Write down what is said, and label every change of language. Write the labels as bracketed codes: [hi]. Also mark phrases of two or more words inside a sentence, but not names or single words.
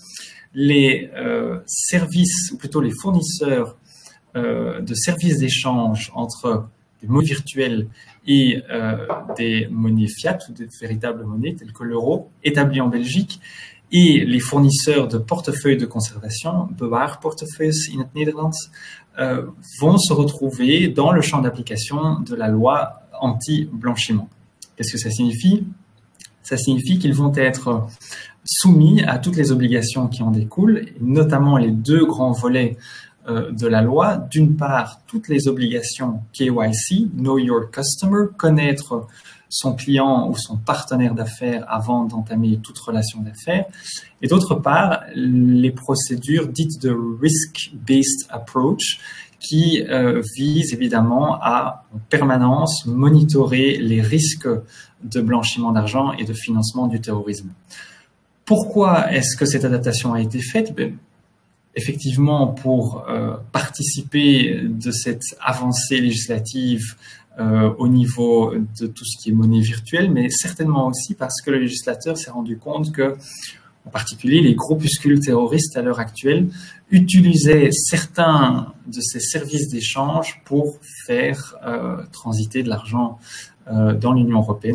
[fr] les services, ou plutôt les fournisseurs de services d'échange entre des monnaies virtuelles et des monnaies fiat, ou des véritables monnaies telles que l'euro, établis en Belgique, et les fournisseurs de portefeuilles de conservation, [nl] bewaarportefeuilles in het Nederlands, [fr] vont se retrouver dans le champ d'application de la loi anti-blanchiment. Qu'est-ce que ça signifie? Ça signifie qu'ils vont être soumis à toutes les obligations qui en découlent, et notamment les deux grands volets de la loi. D'une part, toutes les obligations KYC, [en] Know Your Customer, [fr] connaître son client ou son partenaire d'affaires avant d'entamer toute relation d'affaires. Et d'autre part, les procédures dites de [en] risk-based approach [fr] qui visent évidemment à en permanence monitorer les risques de blanchiment d'argent et de financement du terrorisme. Pourquoi est-ce que cette adaptation a été faite? Effectivement, pour participer de cette avancée législative au niveau de tout ce qui est monnaie virtuelle, mais certainement aussi parce que le législateur s'est rendu compte que, en particulier, les groupuscules terroristes à l'heure actuelle utilisaient certains de ces services d'échange pour faire transiter de l'argent dans l'Union européenne.